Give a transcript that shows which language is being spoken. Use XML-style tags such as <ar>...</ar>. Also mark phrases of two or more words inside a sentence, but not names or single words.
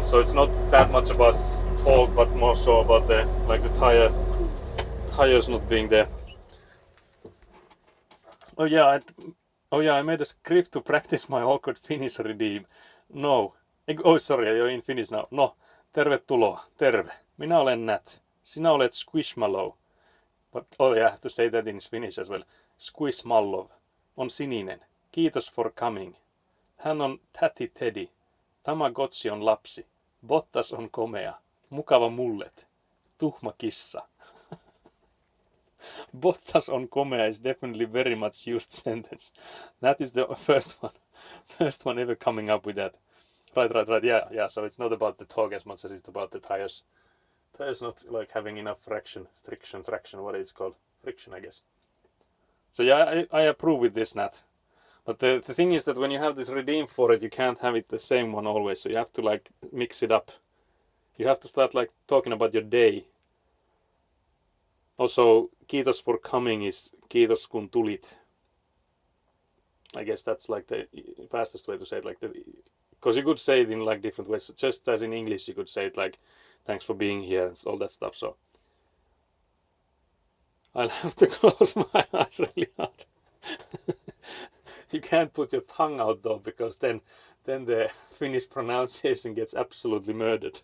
<en>So it's not that much about torque, but more so about the tires not being there. Oh yeah, I made a script to practice my awkward Finnish redeem. No. Oh sorry, you're in Finnish now.</en> <fi>No. Tervetuloa. Terve. Minä olen Nat. Sinä olet Squishmallow.</fi> <en>But oh yeah, I have to say that in Finnish as well.</en> <fi>Squishmallow on sininen.</fi> <en>Kiitos for coming.</en> <fi>Hän on Täti Teddy. Tamagotchi on lapsi. Bottas on komea. Mukava mullet. Tuhma kissa. Bottas on komea</fi> <en>is definitely very much used sentence. That is the first one ever coming up with that. Right. Yeah. So it's not about the torque as much as it's about the tires. Tires not like having enough traction. What is it called? Friction, I guess. So yeah, I approve with this, Nat. But the thing is that when you have this redeem for it, you can't have it the same one always. So you have to like mix it up. You have to start like talking about your day. Also, kiitos for coming is</en> <fi>kiitos kun tulit.</fi> <en>I guess that's like the fastest way to say it. Like because you could say it in like different ways. Just as in English, you could say it like thanks for being here and all that stuff. So I'll have to close my eyes really hard. You can't put your tongue out though, because then the Finnish pronunciation gets absolutely murdered.</en>